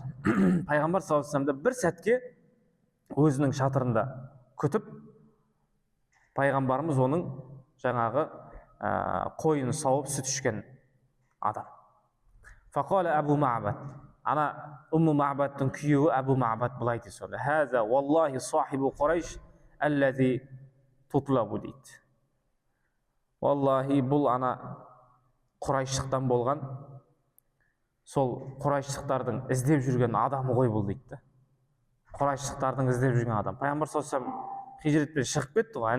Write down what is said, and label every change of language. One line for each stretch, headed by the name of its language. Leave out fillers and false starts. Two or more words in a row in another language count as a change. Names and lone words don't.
Kazakh: Пайғамбар
Arabic: صلى الله عليه وسلم
Kazakh: бір сәтке өзінің шатырында күтіп, пайғамбарымыз оның жаңағы қойын сауып сүт ішкен адам.
Arabic: فقال أبو معبد.
Kazakh: Ана Умму Маъбадтың күйеуі Абу Маъбад былай дейді сонда.
Arabic: هذا والله صاحب قريش الذي تطلب дейді.
Kazakh: Валлахи бұл ана Құрайшықтан болған, сол Құрайшықтардың іздеп жүрген адамы ғой бұл дейді. Құрайшықтардың іздеп жүрген адам. Пайғамбар
Arabic: صلى الله عليه وسلم
Kazakh: хижретпен шығып кетті ғой.